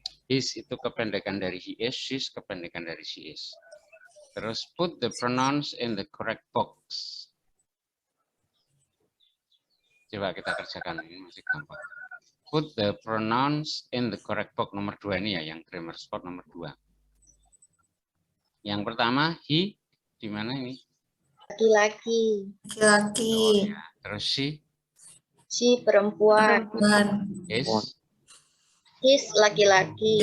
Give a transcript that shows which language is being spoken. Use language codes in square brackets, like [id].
[id] His itu kependekan dari [en] he is, she's [id] kependekan dari [en] she is. [id] Terus [en] put the pronouns in the correct box. [id] Coba kita kerjakan, ini masih gampang. [en] Put the pronouns in the correct box. [id] Nomor 2 ini ya, yang grammar spot nomor 2. Yang pertama, he, di mana ini? Laki-laki. Oh, ya. Terus she Si perempuan. [en] is [id] His laki-laki.